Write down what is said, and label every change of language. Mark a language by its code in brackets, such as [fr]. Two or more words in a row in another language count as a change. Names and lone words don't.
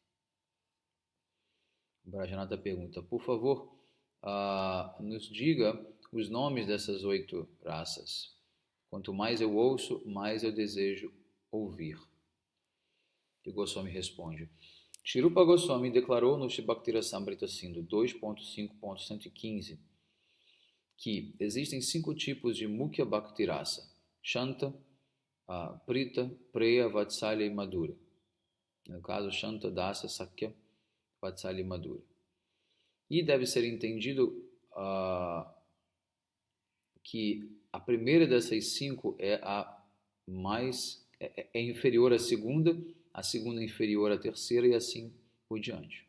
[pt] Brajanata pergunta: por favor, nos diga os nomes dessas 8 raças. Quanto mais eu ouço, mais eu desejo ouvir. E Goswami responde: Shrirupa Goswami declarou no Shri-Bhakti-Rasamrita Sindhu 2.5.115 que existem 5 tipos de [sa] Mukhya Bhakti Rasa: [pt] Shanta, Prita, Preya, Vatsalya e Madhura. No caso, Shanta, Dasa, Sakya, Vatsalya e Madhura. E deve ser entendido que a primeira dessas 5 é a mais inferior à segunda, a segunda inferior à terceira e assim por diante.